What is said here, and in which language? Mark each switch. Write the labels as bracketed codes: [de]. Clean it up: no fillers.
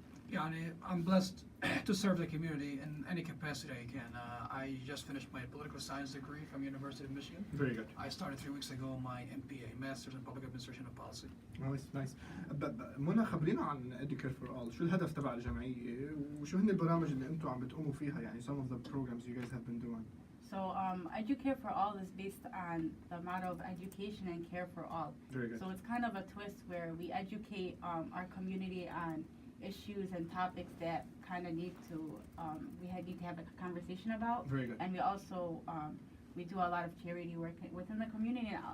[en] يعني I'm blessed to serve the community in any capacity I can. I just finished my political science degree from University of Michigan. Very good. I started 3 weeks ago my MPA, Masters in Public Administration and Policy. [ar] نايس. منى خبرينا عن Educare for All، شو الهدف تبع الجمعية وشو هن البرامج اللي انتم عم بتقوموا فيها، يعني [en] some of the programs you guys have been doing. So Educare for All is based on the motto of education and care for all. Very good. So it's kind of a twist where we educate our community on issues and topics that kind of need to need to have a conversation about. Very good. And we also we do a lot of charity work within the community.